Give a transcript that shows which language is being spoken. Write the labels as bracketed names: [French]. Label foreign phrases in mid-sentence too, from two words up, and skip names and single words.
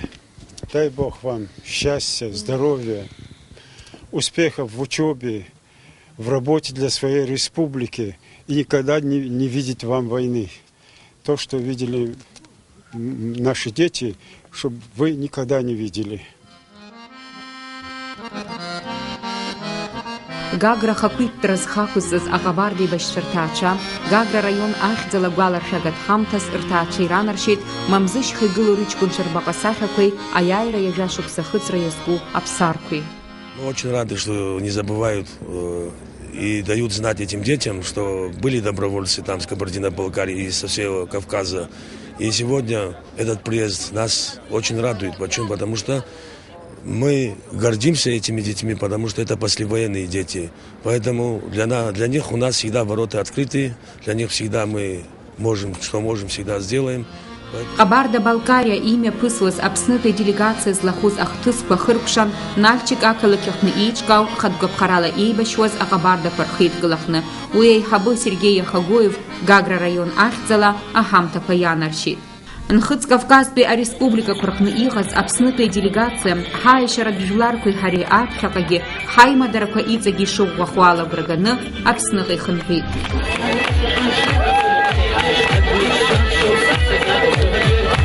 [Russian] Дай Бог вам счастья, здоровья, успехов в учебе, в работе для своей республики. И никогда не видеть вам войны. То, что видели наши дети, чтобы вы никогда не видели. [Abkhazian] Гагра хақәиҭтәра зхақәызҵаз аҟабарда еибашьцәа рҭаацәа, Гагра район ахьӡала гәаларшәагатә ҳамҭас рҭаацәа иранаршьеит Мамзышьха игылоу рыҷкәынцәа рбаҟа сахьақәеи, аиааира иажәа шықәса хыҵра иазку аԥсарқәеи. [Russian] Мы очень рады, что не забывают и дают знать этим детям, что были добровольцы там с Кабардино-Балкарии и со всего Кавказа. И сегодня этот приезд нас очень радует. Почему? Потому что мы гордимся этими детьми, потому что это послевоенные дети. Поэтому для них у нас всегда ворота открыты, для них всегда мы можем, что можем, всегда сделаем. [Abkhazian] Кабарда-Балкария имя пысылась Аԥснытәи делегация злахәыз ахҭысқәа хыркәшан, Нальчик ақалақь аҟны еиҿкаау хатәгәаԥхарала еибашьуаз аҟабардақәа рхеидкылахны. Уи аиҳабы Сергей Яхагоев Гагра район ахьӡала аҳамҭақәа ианаршьит. Нхыҵ-Кавказтәи ареспубликақәа рҟны иҟаз Аԥснытәи делегация ҳаиашьаратә жәларқәеи ҳареи аԥхьаҟагьы ҳаимадарақәа иҵегьы ишыӷәӷәахо алагәра ганы Аԥсныҟа ихынҳәит.